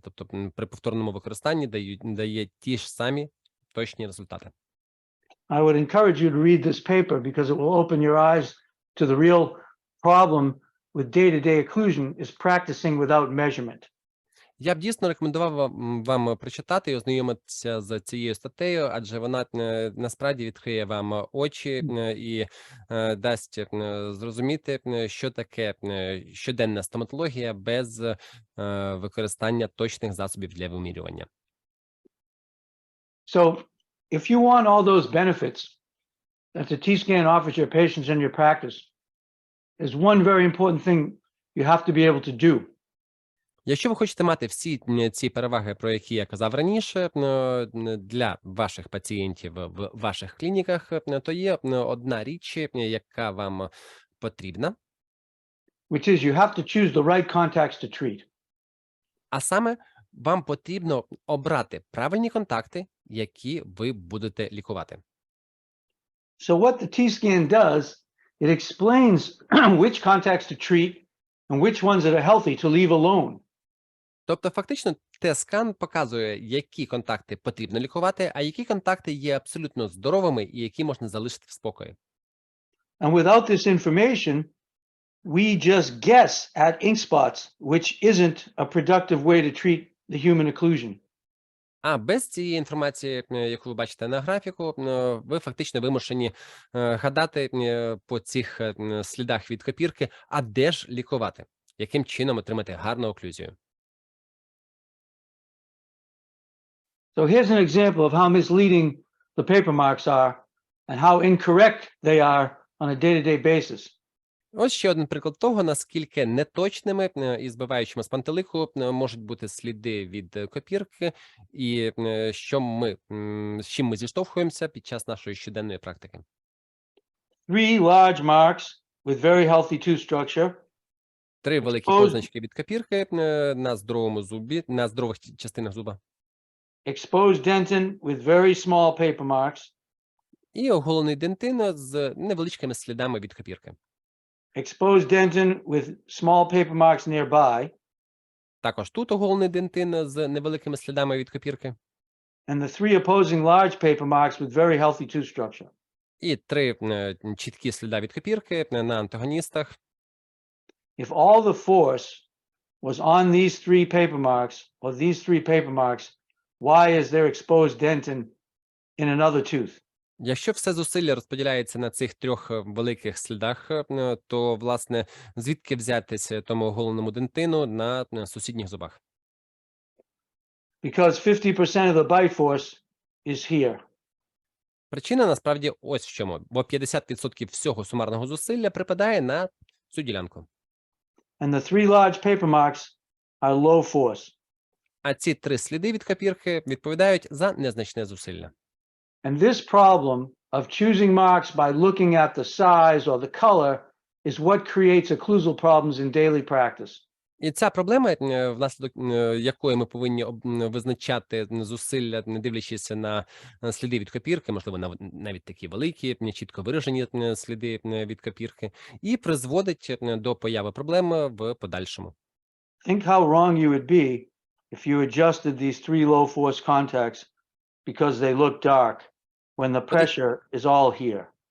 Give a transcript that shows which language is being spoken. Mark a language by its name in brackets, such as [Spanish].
[Ukrainian] Тобто при повторному використанні дає ті ж самі точні результати. [English] I would encourage you to read this paper because it will open your eyes to the real problem with day-to-day occlusion is practicing without measurement. [Ukrainian] Я б дійсно рекомендував вам прочитати і ознайомитися з цією статтею, адже вона насправді відкриє вам очі і дасть зрозуміти, що таке щоденна стоматологія без використання точних засобів для вимірювання. [English] So if you want all those benefits that the T-scan offers your patients in your practice, there's one very important thing you have to be able to do. [Ukrainian] Якщо ви хочете мати всі ці переваги, про які я казав раніше, для ваших пацієнтів в ваших клініках, то є одна річ, яка вам потрібна, [English] which is you have to choose the right contacts to treat. [Ukrainian] а саме вам потрібно обрати правильні контакти, які ви будете лікувати. [English] So what the T-scan does, it explains which contacts to treat and which ones that are healthy to leave alone. [Ukrainian] Тобто, фактично, Т-скан показує, які контакти потрібно лікувати, а які контакти є абсолютно здоровими і які можна залишити в спокої. [English] And without this information, we just guess at ink spots, which isn't a productive way to treat the human occlusion. [Ukrainian] А без цієї інформації, яку ви бачите на графіку, ви фактично вимушені гадати по цих слідах від копірки, а де ж лікувати, яким чином отримати гарну оклюзію. [English] So here's an example of how misleading the paper marks are and how incorrect they are on a day-to-day basis. [Ukrainian] Ось ще один приклад того, наскільки неточними і збиваючими з пантелику можуть бути сліди від копірки, і з чим ми зіштовхуємося під час нашої щоденної практики. [English] 3 large marks with very healthy tooth structure, [Ukrainian] 3 великі позначки від копірки на здоровому зубі, на здорових частинах зуба. [English] exposed dentin with very small paper marks, [Ukrainian] І оголений дентин з невеличкими слідами від копірки. [English] exposed dentin with small paper marks nearby, [Ukrainian] Також тут оголений дентин з невеликими слідами від копірки. [English] and the 3 opposing large paper marks with very healthy tooth structure. [Ukrainian] І 3 чіткі сліда від копірки на антагоністах. [English] If all the force was on these 3 paper marks or these 3 paper marks, why is there exposed dentin in another tooth? [Ukrainian] Якщо все зусилля розподіляється на цих 3 великих слідах, то, власне, звідки взятися тому оголеному дентину на сусідніх зубах? [English] Because 50% of the bite force is here. [Ukrainian] Причина, насправді, ось в чому. Бо 50% всього сумарного зусилля припадає на цю ділянку. [English] And the 3 large paper marks are low force. [Ukrainian] А ці 3 сліди від копірки відповідають за незначне зусилля. [English] And this problem of choosing marks by looking at the size or the color is what creates occlusal problems in daily practice. [Ukrainian] І ця проблема, внаслідок якої ми повинні визначати зусилля, не дивлячись на сліди від копірки, можливо, навіть такі великі, чітко виражені сліди від копірки, і призводить до появи проблем в подальшому. [English] Think how wrong you would be if you adjusted these 3 low force contacts because they look dark when the pressure is all here.